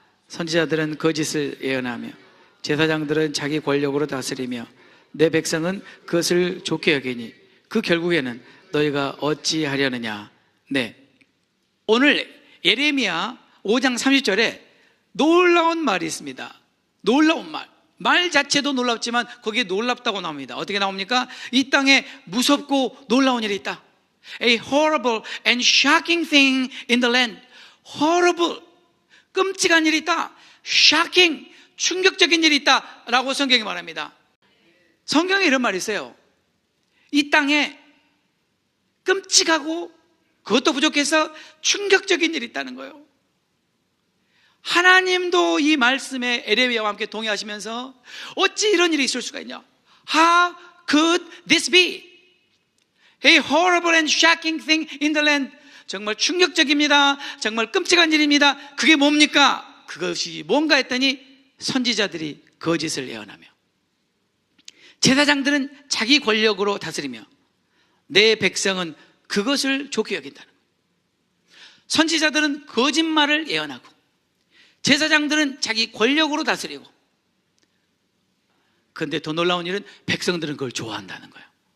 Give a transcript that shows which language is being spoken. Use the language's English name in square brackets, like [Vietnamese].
[Korean] 선지자들은 거짓을 예언하며 제사장들은 자기 권력으로 다스리며 내 백성은 그것을 좋게 여기니 그 결국에는 너희가 어찌하려느냐. 네, 오늘 에레미야 5장 30절에 놀라운 말이 있습니다. 놀라운 말 자체도 놀랍지만 거기에 놀랍다고 나옵니다. 어떻게 나옵니까? 이 땅에 무섭고 놀라운 일이 있다. [English] A horrible and shocking thing in the land. [Korean] Horrible, 끔찍한 일이 있다. Shocking, 충격적인 일이 있다 라고 성경이 말합니다. 성경에 이런 말이 있어요. 이 땅에 끔찍하고 그것도 부족해서 충격적인 일이 있다는 거예요. 하나님도 이 말씀에 에레미야와 함께 동의하시면서 어찌 이런 일이 있을 수가 있냐? [English] How could this be? A horrible and shocking thing in the land. [Korean] 정말 충격적입니다. 정말 끔찍한 일입니다. 그게 뭡니까? 그것이 뭔가 했더니 선지자들이 거짓을 예언하며 제사장들은 자기 권력으로 다스리며 내 백성은 그것을 좋게 여긴다는 거예요. 선지자들은 거짓말을 예언하고 제사장들은 자기 권력으로 다스리고, 그런데 더 놀라운 일은 백성들은 그걸 좋아한다는 거예요.